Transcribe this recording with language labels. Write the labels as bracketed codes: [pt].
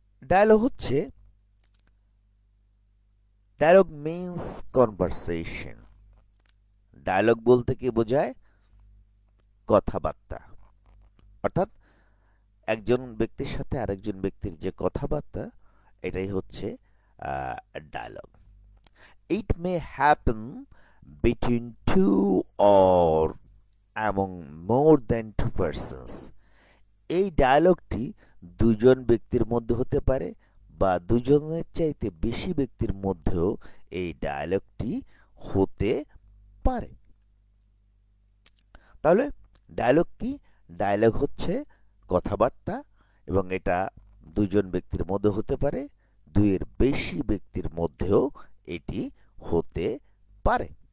[bn] Dialogue হচ্ছে, [en] Dialogue means conversation. [bn] Dialogue বলতে কি বোঝায়? কথাবার্তা। অর্থাৎ একজন ব্যক্তির সাথে আরেকজন ব্যক্তির যে কথাবার্তা, এটাই হচ্ছে dialogue. [en] It may happen between two or among more than two persons. [bn] এই ডায়ালগটি দুজন ব্যক্তির মধ্যে হতে পারে বা দুজনের চাইতে বেশি ব্যক্তির মধ্যেও এই ডায়ালগটি হতে পারে। তাহলে ডায়ালগ কি? ডায়ালগ হচ্ছে কথাবার্তা, এবং এটা দুজন ব্যক্তির মধ্যে হতে পারে, দুইয়ের বেশি ব্যক্তির মধ্যেও এটি হতে পারে।